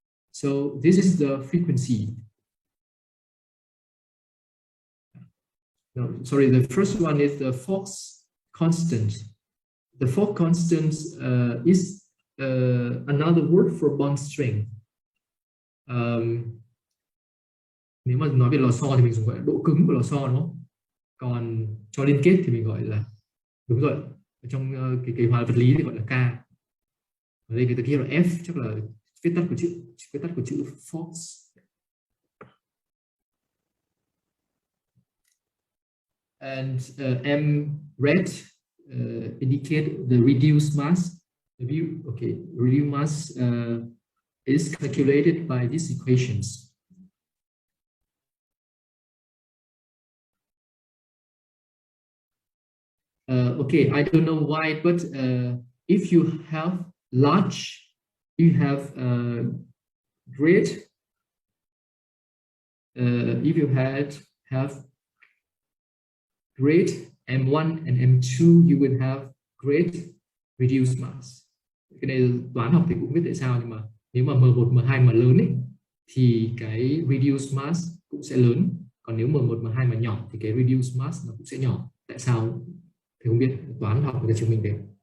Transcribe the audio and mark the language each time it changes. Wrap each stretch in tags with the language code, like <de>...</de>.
<en>So this is the frequency. No, sorry, the first one is the Fox constant. The Fox constant is another word for bond strength.</en> <vi>Nếu mà nói về lò xo thì mình dùng gọi là độ cứng của lò xo, đúng không? Còn cho liên kết thì mình gọi là, đúng rồi, ở trong cái hóa vật lý thì gọi là K. Ở đây người ta ghi là F, chắc là viết tắt của chữ Fox.</vi> <en>And M red indicate the reduced mass. Reduced mass is calculated by these equations. Okay, I don't know why, but if you have large, you have great. If you have great M1 and M2, you would have great reduced mass.</en> <vi>Cái này toán học thì cũng biết tại sao, nhưng mà nếu mà M1, M2 mà lớn ấy, thì cái reduced mass cũng sẽ lớn. Còn nếu M1, M2 mà nhỏ thì cái reduced mass nó cũng sẽ nhỏ. Tại sao? Thì không biết, toán học người ta chứng minh thế.</vi>